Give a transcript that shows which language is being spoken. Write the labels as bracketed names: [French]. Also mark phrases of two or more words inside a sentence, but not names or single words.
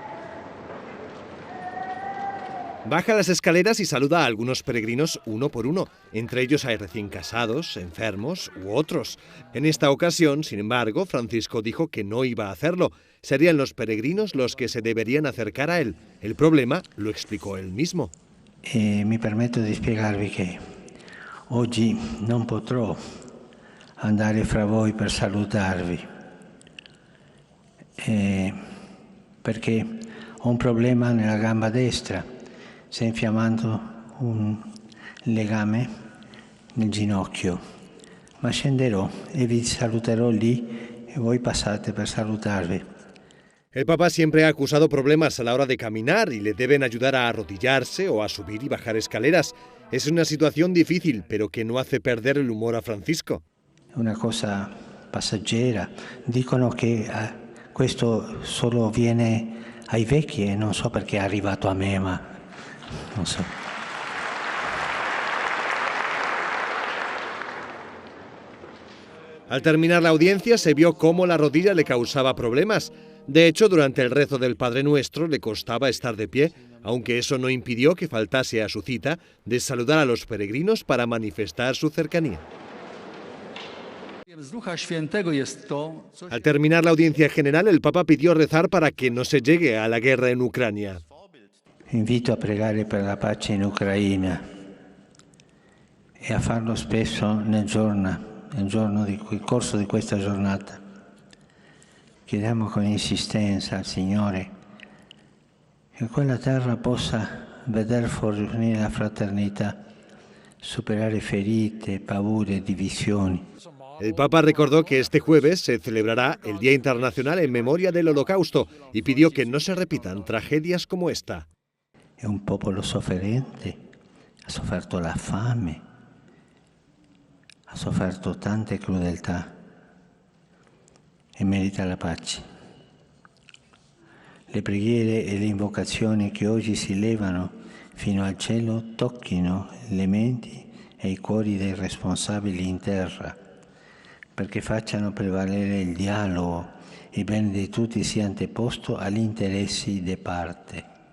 [Spanish] Baja las escaleras y saluda a algunos peregrinos uno por uno. Entre ellos hay recién casados, enfermos u otros. En esta ocasión, sin embargo, Francisco dijo que no iba a hacerlo. Serían los peregrinos los que se deberían acercar a él. El problema lo explicó él mismo. [Italian] Mi permetto di spiegarvi che oggi non potrò andare fra voi per salutarvi, perché ho un problema nella gamba destra, si è infiammando un legame nel ginocchio, ma scenderò e vi saluterò lì e voi passate per salutarvi. [Spanish] El Papa siempre ha acusado problemas a la hora de caminar y le deben ayudar a arrodillarse o a subir y bajar escaleras. Es una situación difícil, pero que no hace perder el humor a Francisco. [Italian] Una cosa passeggera. Dicono che questo solo viene ai vecchi e non so perché è arrivato a me, ma non so. [Spanish] Al terminar la audiencia se vio cómo la rodilla le causaba problemas. De hecho, durante el rezo del Padre Nuestro le costaba estar de pie, aunque eso no impidió que faltase a su cita de saludar a los peregrinos para manifestar su cercanía. Al terminar la audiencia general, el Papa pidió rezar para que no se llegue a la guerra en Ucrania. [Italian] Invito a pregare per la pace in Ucraina e a farlo spesso nel giorno il corso di questa giornata. Chiediamo con insistenza al Signore che quella terra possa veder fornire la fraternità, superare ferite, paure, divisioni. [Spanish] El Papa recordó que este jueves se celebrará el Día Internacional en Memoria del Holocausto y pidió que no se repitan tragedias como esta. [Italian] È un popolo sofferente, ha sofferto la fame, ha sofferto tante crudeltà e merita la pace. Le preghiere e le invocazioni che oggi si levano fino al cielo tocchino le menti e i cuori dei responsabili in terra, perché facciano prevalere il dialogo e il bene di tutti sia anteposto agli interessi di parte.